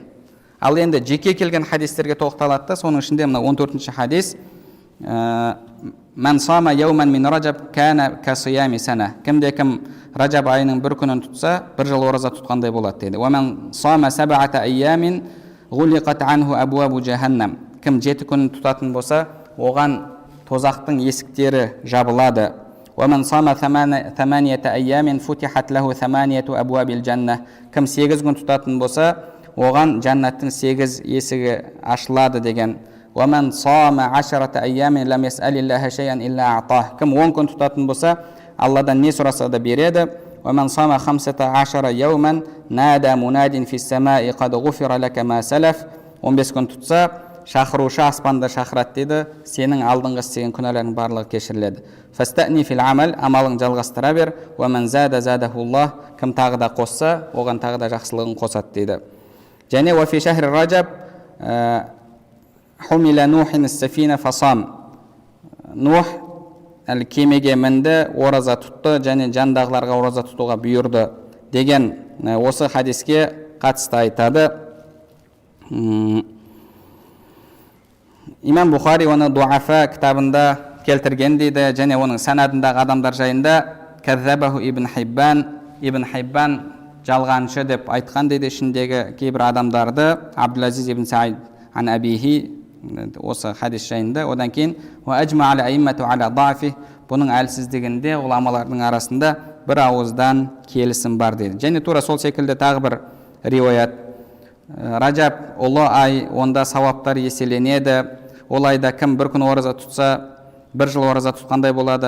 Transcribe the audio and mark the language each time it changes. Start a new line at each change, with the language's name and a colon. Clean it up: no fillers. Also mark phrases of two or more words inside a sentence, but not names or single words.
Kazakh: Ал енді жеке келген хадистерге тоқталады. Соның ішінде мына 14-ші хадис:
Arabic: من صام يوما من رجب كان كصيام سنة.
Kazakh: Кімде-кім Ражаб айының бір күнін тұтса, бір жыл ораза тұтқандай болады дейді.
Arabic: ومن صام سبعة أيام غلقت عنه أبواب جهنم.
Kazakh: Кім 7 күнін тұтатын болса, оған тозақтың есіктері жабылады.
Arabic: ومن صام 8 أيام فتحت له 8 أبواب الجنة.
Kazakh: Кім 8 күн тұтатын болса, оған жәннаттың 8 есігі ашылады деген.
Arabic: ومن صام 10 أيام لم يسأل الله شيئا إلا أعطاه.
Kazakh: Кім 10 күн тұтатын болса, Алладан не сұраса да береді.
Arabic: ومن صام 15 يوما نادى مناد في السماء قد غفر لك ما سلف.
Kazakh: 15 күн тұтса, шақырушы аспанда шақырады дейді, сенің алдыңғы істеген күнәлерің барлығы кешіріледі.
Arabic: فاستأنف العمل,
Kazakh: амалың жалғастыра бер.
Arabic: ومن زاد زاده الله,
Kazakh: кім тағы да қосса, оған тағы да жақсылығын қосады дейді.
Arabic: Және وفي شهر رجب حمل نوح السفينة فصام.
Kazakh: Нух кемеге мінді, ораза тұтты, және жандағыларға ораза тұтуға бұйырды деген осы хадиске қатысты айтады. Имам Бухари оны Дуафа кітабында келтірген дейді, және оның санадындағы адамдар жайында Каззабаху Ибн Хиббан жалғаншы деп айтқан дейді. Ішіндегі кейбір адамдарды Абдул-Азиз ибн Саид
Arabic: عن أبيه
Kazakh: осы хадис жайында. Одан кейін
Arabic: وأجمع على الأئمة على ضعفه,
Kazakh: бұның әлсіздігінде ғұламалардың арасында бір ауыздан келісім бар дейді. Және тура сол секілді тағы бір риуаят: Ражаб ұлы ай, онда сауаптар еселенеді. Ол айда кім бір күн ораза тұтса, бір жыл ораза тұтқандай болады.